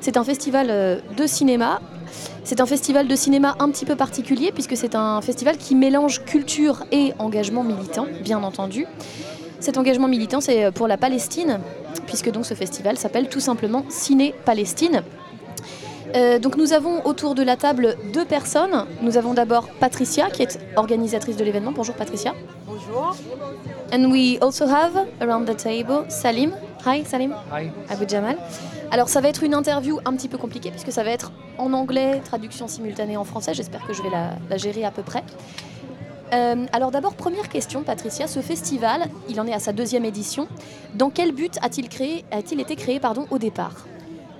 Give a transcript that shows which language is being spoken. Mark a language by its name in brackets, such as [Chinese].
[French] C'est un festival de cinéma. C'est un festival de cinéma un petit peu particulier puisque c'est un festival qui mélange culture et engagement militant, bien entendu. Cet engagement militant, c'est pour la Palestine, puisque donc ce festival s'appelle tout simplement Ciné Palestine. Donc nous avons autour de la table deux personnes. Nous avons d'abord Patricia, qui est organisatrice de l'événement. Bonjour Patricia. Bonjour. [English] And we also have around the table Salim. Hi Salim. Hi. Abou Jamal. [French] Alors ça va être une interview un petit peu compliquée puisque ça va être en anglais, traduction simultanée en français. J'espère que je vais la gérer à peu près. Alors d'abord, première question Patricia, ce festival, il en est à sa deuxième édition. Dans quel but a-t-il été créé au départ ?